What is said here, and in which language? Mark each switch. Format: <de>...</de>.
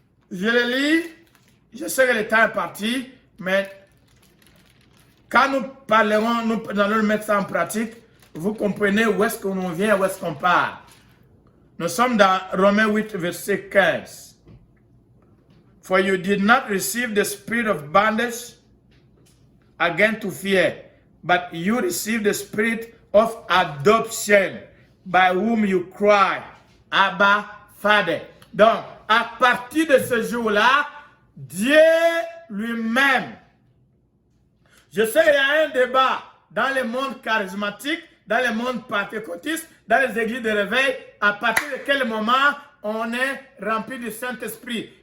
<fr>Je le lis, je sais que le temps est parti, mais quand nous parlerons, nous allons le mettre ça en pratique, vous comprenez où est-ce qu'on vient, où est-ce qu'on parle. Nous sommes dans Romains 8, verset 15.</fr> <en>For you did not receive the spirit of bondage again to fear, but you received the spirit of adoption, by whom you cry, Abba, Father.</en> <fr>Donc, à partir de ce jour-là, Dieu lui-même, je sais qu'il y a un débat dans le monde charismatique, dans le monde pentecôtiste, dans les églises de réveil, à partir de quel moment on est rempli du Saint-Esprit.</fr>